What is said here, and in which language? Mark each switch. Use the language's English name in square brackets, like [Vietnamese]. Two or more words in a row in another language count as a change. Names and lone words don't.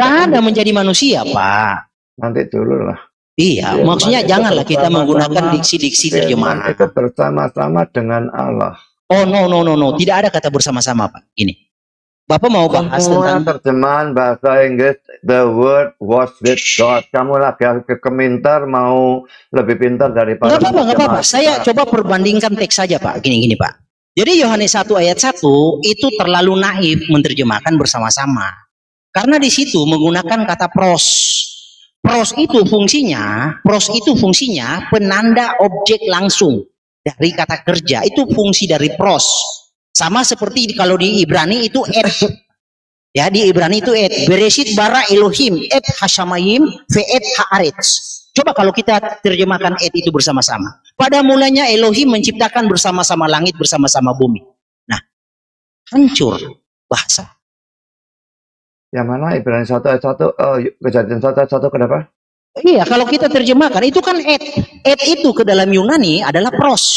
[Indonesian] nggak ada menjadi manusia, Pak. Nanti dulu lah. Iya, maksudnya janganlah kita menggunakan diksi-diksi terjemahan. Itu bersama-sama dengan Allah. [English] Oh, no. [Indonesian] Tidak ada kata bersama-sama, Pak. Ini. Bapak mau bahas tentang terjemahan bahasa Inggris, [English] the word was with God. [Indonesian] Kamu lagi kemintar mau lebih pintar daripada. Nggak apa-apa. Saya coba perbandingkan teks saja, Pak. Gini, Pak. Jadi Yohanes 1 ayat 1 itu terlalu naif menerjemahkan bersama-sama. Karena di situ menggunakan kata pros. Pros itu fungsinya penanda objek langsung. Dari kata kerja itu fungsi dari pros, sama seperti kalau di Ibrani itu et, ya di Ibrani itu et, [Hebrew] בראשית ברא אלוהים את השמים ואת הארץ. [Indonesian] Coba kalau kita terjemahkan et itu bersama-sama. Pada mulanya Elohim menciptakan bersama-sama langit bersama-sama bumi. Nah, hancur bahasa. Yang mana Ibrani 1 ayat 1, Kejadian 1 ayat 1 kenapa? Iya, kalau kita terjemahkan itu kan et. Et itu ke dalam Yunani adalah pros.